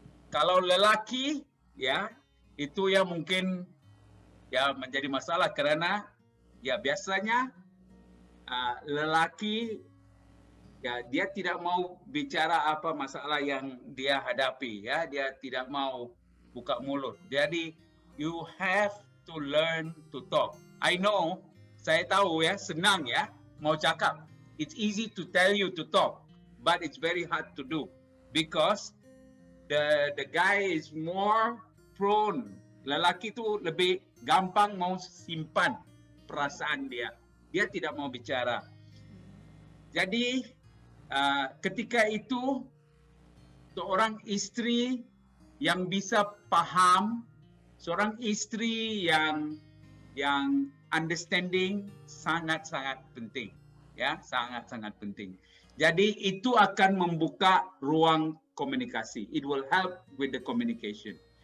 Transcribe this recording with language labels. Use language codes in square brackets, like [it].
[ms] Kalau lelaki, ya, itu yang mungkin ya menjadi masalah karena ya biasanya lelaki ya dia tidak mau bicara apa masalah yang dia hadapi, ya, dia tidak mau buka mulut. [en] Jadi you have to learn to talk. I know, [ms] saya tahu ya, senang ya mau cakap. [en] It's easy to tell you to talk, but it's very hard to do because the guy is more prone. [ms] Lelaki itu lebih gampang mau simpan perasaan dia. Dia tidak mau bicara. Jadi ketika itu seorang istri yang bisa paham, seorang istri yang understanding sangat-sangat penting, ya, sangat-sangat penting. Jadi itu akan membuka ruang komunikasi. [en] It will help with the communication.